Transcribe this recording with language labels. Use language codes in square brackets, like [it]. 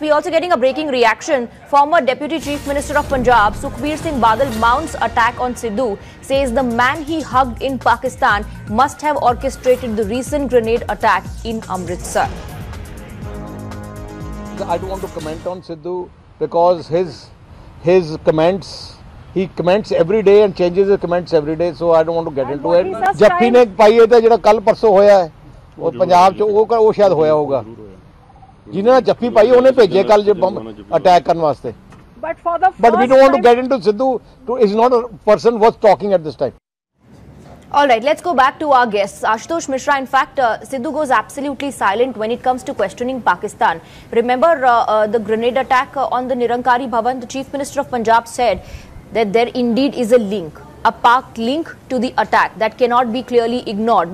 [en] We're also getting a breaking reaction. Former Deputy Chief Minister of Punjab, Sukhbir Singh Badal, mounts attack on Sidhu, says the man he hugged in Pakistan must have orchestrated the recent grenade attack in Amritsar. I don't want to comment on Sidhu because his comments, he comments every day and changes his comments every day, so I don't want to get into it. [pa] Jaffi ne पाई है तो जिहड़ा कल परसों होया है ਉਹ ਪੰਜਾਬ 'ਚ ਉਹ ਸ਼ਾਇਦ ਹੋਇਆ ਹੋਊਗਾ ਜਿਨ੍ਹਾਂ ਨੇ ਜੱਫੀ ਪਾਈ ਉਹਨੇ ਭੇਜੇ ਕੱਲ ਜੇ ਅਟੈਕ ਕਰਨ ਵਾਸਤੇ [en] but we don't want to get into Sidhu is not a person worth talking at this time. All right, let's go back to our guests. Ashutosh Mishra, in fact, Sidhu goes absolutely silent when it comes to questioning Pakistan. Remember the grenade attack on the Nirankari Bhavan? The Chief Minister of Punjab said that there indeed is a link, a Pak link to the attack that cannot be clearly ignored.